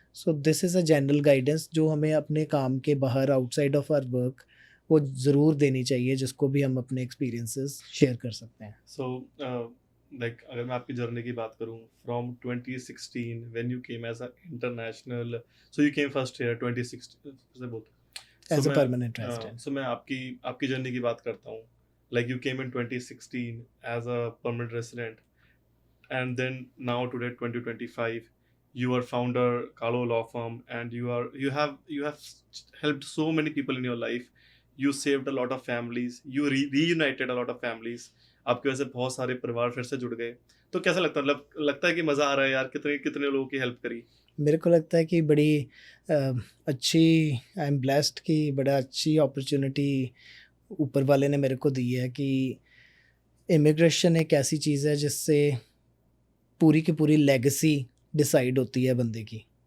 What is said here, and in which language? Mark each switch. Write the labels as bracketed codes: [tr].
[en] so this is a general guidance [hi] जो हमें अपने काम के बाहर [en] outside of our work [hi] वो ज़रूर देनी चाहिए, जिसको भी हम अपने एक्सपीरियंसेस शेयर कर सकते हैं। [en] so like [hi] अगर मैं आपकी जर्नी की बात करूं [en] From 2016 when you came as a international, so you came first year 2016 से बोलते as a permanent resident. [hi] सो मैं आपकी आपकी जर्नी की बात करता हूं। [en] Like you came in 2016 as a permanent resident and then now today 2025 you are founder Kalo law firm and you have helped so many people in your life. You saved a lot of families, you reunited a lot of families. [hi] आपकी वजह से बहुत सारे परिवार फिर से जुड़ गए। तो कैसा लगता है, मतलब लगता है कि मज़ा आ रहा है यार, कितने कितने लोगों की हेल्प करी। मेरे को लगता है कि बड़ी अच्छी, [en] I am blessed [hi] कि बड़ा अच्छी अपॉर्चुनिटी ऊपर वाले ने मेरे को दी है कि इमिग्रेशन एक ऐसी चीज़ है जिससे पूरी की पूरी लेगेसी डिसाइड होती है बंदे की।